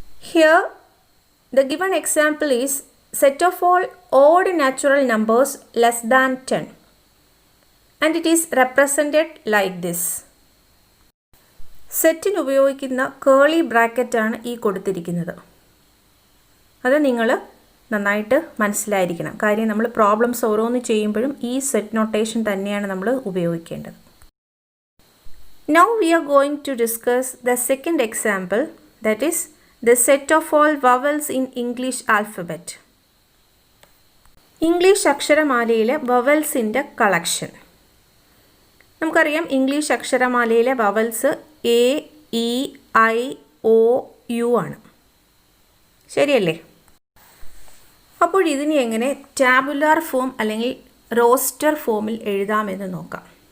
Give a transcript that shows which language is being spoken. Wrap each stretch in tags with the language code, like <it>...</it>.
<en>Here the given example is set of all odd natural numbers less than 10 and it is represented like this.</en> <ml>സെറ്റിന് ഉപയോഗിക്കുന്ന കേളി ബ്രാക്കറ്റാണ് ഈ കൊടുത്തിരിക്കുന്നത്. അത് നിങ്ങൾ നന്നായിട്ട് മനസ്സിലായിരിക്കണം. കാര്യം നമ്മൾ പ്രോബ്ലംസ് ഓരോന്ന് ചെയ്യുമ്പോഴും ഈ സെറ്റ് നൊട്ടേഷൻ തന്നെയാണ് നമ്മൾ ഉപയോഗിക്കേണ്ടത്.</ml> <en>Now we are going to discuss the second example, that is the set of all vowels in English alphabet.</en> <ml>English അക്ഷരമാലയിലെ വവൽസിൻ്റെ collection. നമുക്കറിയാം English അക്ഷരമാലയിലെ vowels A, E, I, O, U ആണ്. ശരിയല്ലേ? അപ്പോൾ ഇതിനെ എങ്ങനെ ടാബുലാർ ഫോം അല്ലെങ്കിൽ റോസ്റ്റർ ഫോമിൽ എഴുതാമെന്ന് നോക്കാം.</ml>